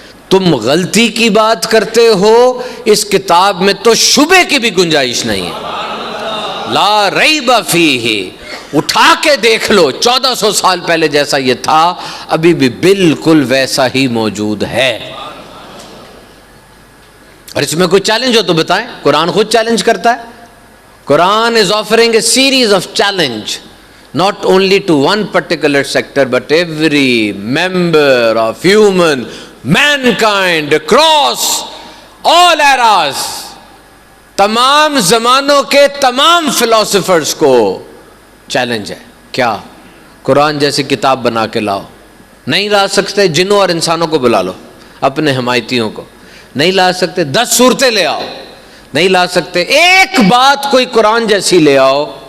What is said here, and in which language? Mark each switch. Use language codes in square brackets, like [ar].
[ur] تم غلطی کی بات کرتے ہو، اس کتاب میں تو شبے کی بھی گنجائش نہیں ہے. [ar] لا ریب فیہ، [ur] اٹھا کے دیکھ لو، 1400 سال پہلے جیسا یہ تھا ابھی بھی بالکل ویسا ہی موجود ہے. اور اس میں کوئی چیلنج ہو تو بتائیں. قرآن خود چیلنج کرتا ہے. [en] Quran is offering a series of challenge not only to one particular sector but every member of human mankind across all eras. [ur] تمام زمانوں کے تمام فلاسفرز کو چیلنج ہے. کیا؟ قرآن جیسی کتاب بنا کے لاؤ. نہیں لا سکتے جنوں اور انسانوں کو بلا لو، اپنے حمایتیوں کو. نہیں لا سکتے 10 صورتیں لے آؤ. نہیں لا سکتے ایک بات کوئی قرآن جیسی لے آؤ.